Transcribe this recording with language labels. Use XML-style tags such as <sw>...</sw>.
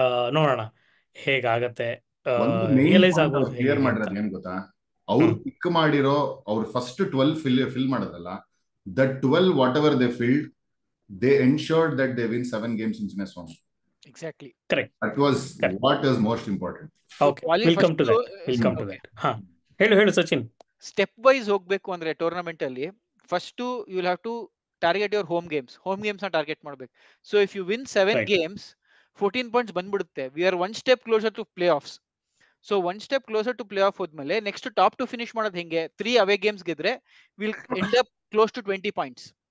<kn>ನೋಡೋಣ ಹೇಗಾಗತ್ತೆ. ರಿಯಲೈಸ್ ಆಗೋದು ಕ್ಲಿಯರ್ ಮಾಡಿರೋದು ಏನ್ ಗೊತ್ತಾ, ಅವ್ರು ಪಿಕ್ ಮಾಡಿರೋ ಅವ್ರು ಫಸ್ಟ್ 12 ಫಿಲ್ ಮಾಡೋದಲ್ಲ,</kn> <en>That 12 whatever they filled, they ensured that they win 7 games in Chennai Swami. Exactly. Correct. That was what is most important. Okay, we'll come to that.</en> <kn>ಹಾ, ಹೇಳು ಸಚಿನ್. ಸ್ಟೆಪ್ ವೈಸ್ ಹೋಗ್ಬೇಕು ಅಂದ್ರೆ tournament ಅಲ್ಲಿ</kn> <en>first you will have to target your home games</en> <kn>ನ target ಮಾಡ್ಬೇಕು.</kn> <en>so if you win 7 games</en> <kn>14 points ಬಂದ್ಬಿಡುತ್ತೆ.</kn> <en>We are one step closer to playoffs. So one step closer to playoff ಹೋದ್ಮೇಲೆ next top two finish</en> <kn>ಮಾಡೋದು ಹೆಂಗೆ,</kn> <en>3 away games ಗೆದ್ರೆ will end up close to 20 points.</en>